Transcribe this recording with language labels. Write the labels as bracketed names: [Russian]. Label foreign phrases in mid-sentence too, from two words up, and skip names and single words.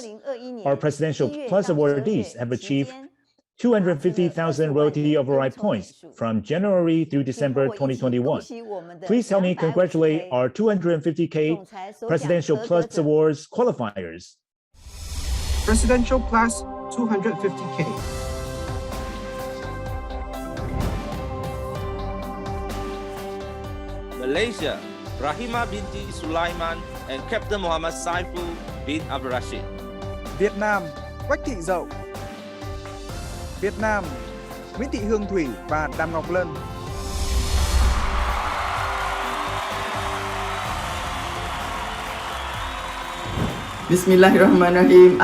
[English] Our Presidential Plus awardees have achieved 250,000 royalty override points from January through December 2021. Please help me congratulate our 250K Presidential Plus Awards qualifiers. Presidential Plus 250K. Malaysia, Rahima binti Sulaiman and Captain Muhammad Saiful bin Abdul Rashid. [Vietnamese] Việt Nam, Quách Thị Dậu. Việt Nam, Nguyễn Thị Hương Thủy và Đàm Ngọc Lân. [Arabic] Bismillahirrahmanirrahim.